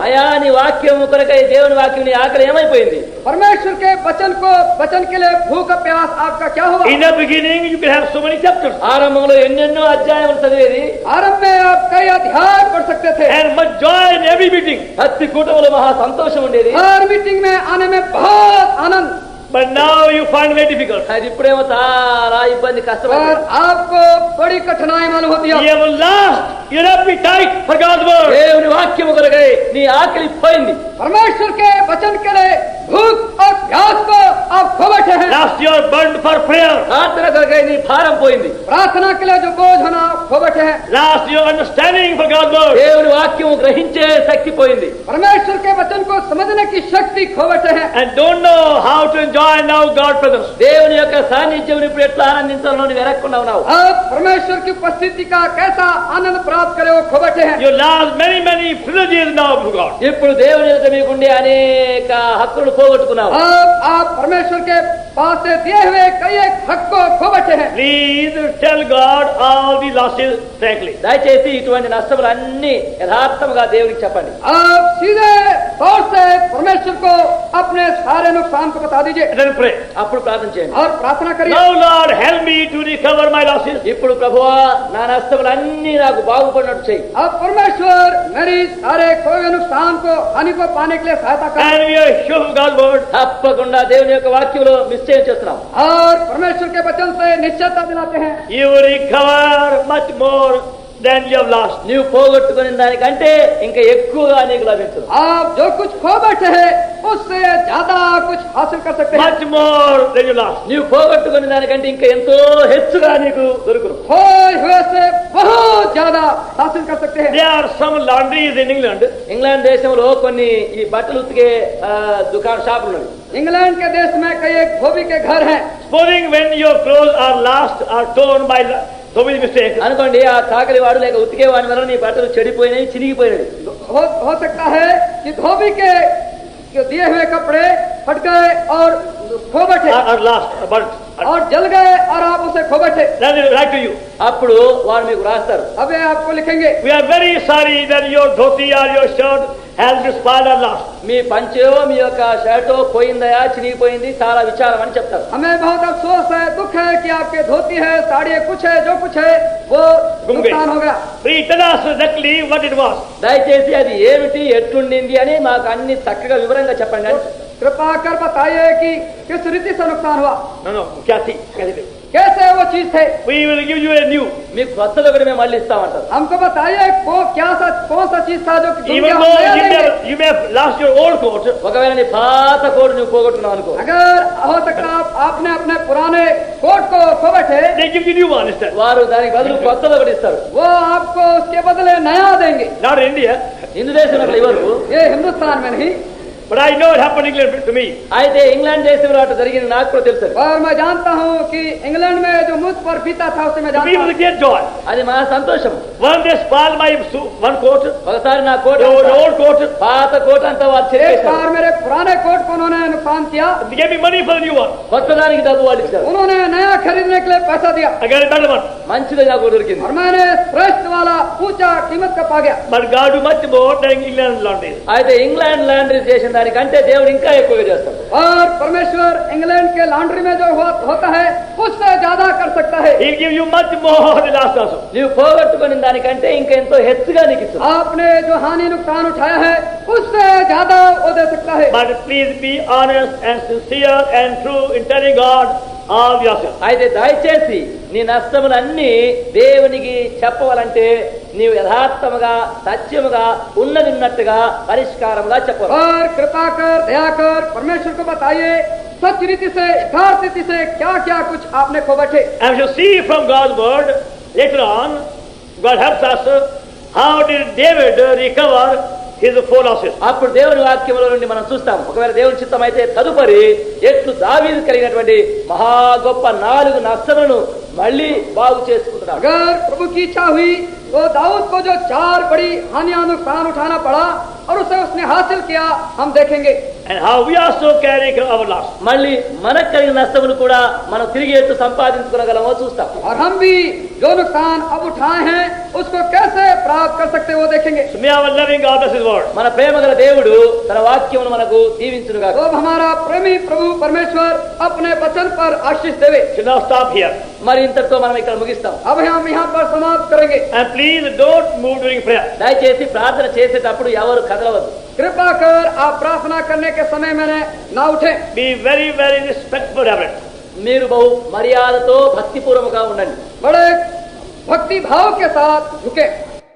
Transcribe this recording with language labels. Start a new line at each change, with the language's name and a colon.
Telugu: అయా నీ వాక్యం కొరకై దేవుని వాక్యం నీ ఆకలి ఏమైపోయింది?
Hindi: परमेश्वर के वचन के लिए भूख और प्यास आपका क्या हुआ?
English: In the beginning, you can have so many chapters
Telugu: ఆరంభంలో ఎన్నెన్నో అధ్యాయములు చదివేది,
Hindi: आरंभ में आप कई अध्याय पढ़ सकते थे,
English: and much joy in every meeting.
Telugu: ప్రతి కూటములో మహా సంతోషం ఉండేది.
Hindi: हर मीटिंग में आने में बहुत आनंद।
English: But now you find it very difficult.
Telugu: అది ఇప్పుడేమో చాలా ఇబ్బంది,
Hindi: और
Telugu: కష్టపడి
Hindi: आपको बड़ी कठिनाई मालूम होती
English: You
Hindi: है।
English: have lost your appetite for God's word.
Telugu: దేవుని వాక్యం కొరకై నీ ఆకలి పోయింది.
Hindi: परमेश्वर के वचन के लिए भूख और प्यास को आप खो बैठे हैं।
English: Lost your burden for prayer.
Telugu: ప్రార్థన కొరకై నీ భారం పోయింది.
Hindi: प्रार्थना के लिए जो बोझ होना आप खो बैठे हैं।
English: Lost your understanding for God's word.
Telugu: దేవుని వాక్యం గ్రహించే శక్తి పోయింది.
Hindi: परमेश्वर के वचन को समझने की शक्ति खो बैठे हैं।
English: And don't know how to enjoy now God's presence.
Telugu: దేవుని యొక్క సాన్నిధ్యం ఇప్పుడు ఎట్లా ఆనందించాలో నువ్వు వెరక్కుండా ఉన్నావు.
Hindi: अब परमेश्वर की उपस्थिति का कैसा आनंद प्राप्त करे वो खो बैठे हैं।
English: You lost many privileges now for God.
Telugu: ఇప్పుడు దేవుని ఎదుట మీకుండే అనేక హక్కులు పోగొట్టుకున్నావు.
Hindi: अब आप परमेश्वर के पास से दिए हुए कई एक हक को खो बैठे हैं।
English: Please tell God all the losses frankly.
Telugu: దయచేసి ఇటువంటి నష్టములన్నీ యథార్థముగా దేవునికి చెప్పండి.
Hindi: आप सीधे तौर से परमेश्वर को अपने सारे नुकसान को बता दीजिए
English: And then pray.
Telugu: అప్పుడు ప్రార్థన చేయండి.
Hindi: और प्रार्थना करिए।
English: Now Lord, help me to recover my losses.
Telugu: ఇప్పుడు ప్రభువా నా నష్టములన్నీ నాకు బాగుపడినట్టు చేయి.
Hindi: अब परमेश्वर मेरी सारे खोए हुए नुकसान को हानि को पाने के लिए सहायता कर।
English: And we are sure of God's word.
Telugu: తప్పకుండా దేవుని యొక్క వాక్యంలో నిశ్చయం చేస్తున్నాం.
Hindi: और परमेश्वर के वचन से निश्चयता दिलाते हैं।
English: You will recover much more than you have lost.
Telugu: నీవు పోగొట్టుకునే దానికంటే ఇంకా ఎక్కువగా నీకు లభించదు.
Hindi: आप जो कुछ खो बैठे हैं उससे ज्यादा कुछ हासिल कर सकते हैं।
English: Much more than you lost.
Telugu: నీవు పోగొట్టుకునే దానికంటే ఇంకా ఎంతో హెచ్చుగా నీకు దొరుకును.
Hindi: खोए हुए से बहुत ज्यादा हासिल कर सकते हैं।
English: There are some laundries in England.
Telugu: England దేశంలో కొన్ని ఈ బట్టలు ఉతికే దుకాణ షాపులు ఉన్నాయి.
Hindi: इंग्लैंड के देश में कई एक धोबी के घर हैं।
English: Supposing when your clothes are lost or torn by so many mistakes,
Telugu: అనుకోండి ఆ చాకలి వాడు లేక ఉతికే వాడి వల్ల నీ బట్టలు చెడిపోయినాయి, చిరిగిపోయినాయి.
Hindi: हो सकता है कि धोबी के दिए हुए कपड़े फट गए और खो बैठे
English: or lost, or burnt.
Hindi: और जल गए और आप उसे खो बैठे।
English: Then they will write to you.
Telugu: అప్పుడు వారు మీకు రాస్తారు,
Hindi: अब ये आपको लिखेंगे,
English: We are very sorry that your dhoti or your shirt has been spoiled or lost.
Telugu: మీ పంచో మీ యొక్క షర్టో పోయిందయా చినిగిపోయింది చాలా విచారం అని చెప్తారు.
Hindi: हमें बहुत अफसोस है, दुख है कि आपके धोती है, साड़ी है, कुछ है, जो कुछ है वो नुकसान हो गया.
English: Please tell us exactly what it was.
Telugu: దయచేసి అది ఏమిటి ఎట్లుండింది అని మాకు అన్ని చక్కగా వివరంగా చెప్పండి అని.
Hindi: कृपा कर बताइए कि किस रीति से नुकसान हुआ, No, क्या थी? कैसे थी? कैसे वो चीज थे.
English: We will give you a new.
Telugu: మీకు కొత్తది ఒకటి మేము మళ్ళీ ఇస్తామంటారు.
Hindi: हमको बताइए कौन सा चीज था जो
English: Even though you may have lost your old coat,
Telugu: ఒకవేళ నీ పాత కోటు నువ్వు పోగొట్టున్నావు అనుకో,
Hindi: अगर हो सकता आपने अपने पुराने कोट को खो बैठे,
English: they give you new one instead.
Telugu: వారు దానికి బదులు కొత్తది ఒకటి ఇస్తారు.
Hindi: वो आपको उसके बदले नया देंगे.
English: Not in India,
Telugu: హిందూ దేశంలో ఇవ్వరు.
Hindi: ये हिंदुस्तान में नहीं,
English: but I know it happened in England to me.
Telugu: అయితే ఇంగ్లాండ్ దేశంలో అటు జరిగింది నాకు కూడా తెలుసు.
Hindi: और मैं जानता हूँ कि इंग्लैंड में जो मुझ पर बीता था उसे मैं
English: To me it was
Hindi: हूँ.
English: a great joy.
Telugu: అది మా సంతోషం.
English: One day spoiled my one coat,
Telugu: ఒకసారి నా కోట
English: the old coat.
Telugu: పాత కోట అంతా వారు
Hindi: एक
Telugu: చెప్పేశారు.
Hindi: बार मेरे पुराने कोट को उन्होंने नुकसान किया,
English: They gave me money for the new one.
Telugu: కొత్త దానికి డబ్బు వాళ్ళు ఇచ్చారు.
Hindi: उन्होंने नया खरीदने के लिए पैसा दिया
English: I got a better one.
Telugu: మంచిది నాకు దొరికింది.
Hindi: और मैंने श्रेष्ठ वाला ऊंचा कीमत का पा गया.
English: But God do much more than England laundry.
Telugu: అయితే ఇంగ్లాండ్ లాండ్రీ చేసిన దానికంటే దేవుడు ఇంకా ఎక్కువగా చేస్తాడు.
Hindi: और परमेश्वर इंग्लैंड के लॉन्ड्री में जो होता है उससे ज्यादा कर सकता है.
English: He'll give you much more than last also.
Telugu: నీవు పోగొట్టుకుని దానికంటే ఇంకా ఎంతో హెచ్చుగా నీకు ఇస్తుంది.
Hindi: आपने जो हानि नुकसान उठाया है उससे ज्यादा वो दे सकता है.
English: But please be honest and sincere and true in telling God all yourself.
Telugu: అయితే దయచేసి నీ నష్టములన్నీ దేవునికి చెప్పవాలంటే నీవు యథార్థముగా సత్యముగా ఉన్నదిన్నట్టుగా పరిష్కారముగా చెప్పాలి.
Hindi: और कृपा कर दया कर परमेश्वर को बताइए सच रीति से यथार्थ रीति से क्या क्या कुछ आपने खो बैठे.
English: And we shall see from God's word later on, God helps us, how did David recover his four losses.
Telugu: అప్పుడు దేవుని వాక్యములో నుండి మనం చూస్తాం. ఒకవేళ దేవుని చిత్తం అయితే తదుపరి ఎట్లు దావీదు కలిగినటువంటి మహా గొప్ప 4 నష్టములను మళ్ళీ బాగు చేసుకుంటున్నాడు.
Hindi: अगर प्रभु की इच्छा हुई तो दाऊद को जो 4 बड़ी हानियां नुकसान उठाना पड़ा और उसे उसने हासिल किया, हम देखेंगे.
English: And how we also carry our loss.
Telugu: మళ్ళీ మనకు కలిగిన నష్టములు కూడా మనం తిరిగి ఎట్లు సంపాదించుకోగలమో చూస్తాం.
Hindi: और हम भी जो नुकसान अब उठाए हैं उसको कैसे प्राप्त कर सकते हैं वो देखेंगे.
English: So may our loving God bless His word.
Telugu: మన ప్రేమ గల దేవుడు తన వాక్యమును మనకు దీవించునుగాక.
Hindi: तो हमारा प्रेमी प्रभु परमेश्वर अपने वचन पर आशीष देवे.
English: Should now stop here.
Telugu: మరి ఇంతటితో మనం ఇక్కడ ముగిస్తాం.
Hindi: अब हम यहाँ पर समाप्त करेंगे.
English: And please don't move during prayer.
Telugu: దయచేసి ప్రార్థన చేసేటప్పుడు ఎవరు కదలవద్దు.
Hindi: कृपा कर आप प्रार्थना करने के समय में ना उठे.
English: Be very, very respectful of it.
Telugu: మీరు బహు మర్యాదతో భక్తిపూర్వకంగా ఉండండి.
Hindi: बड़े भक्ति भाव के साथ झुके.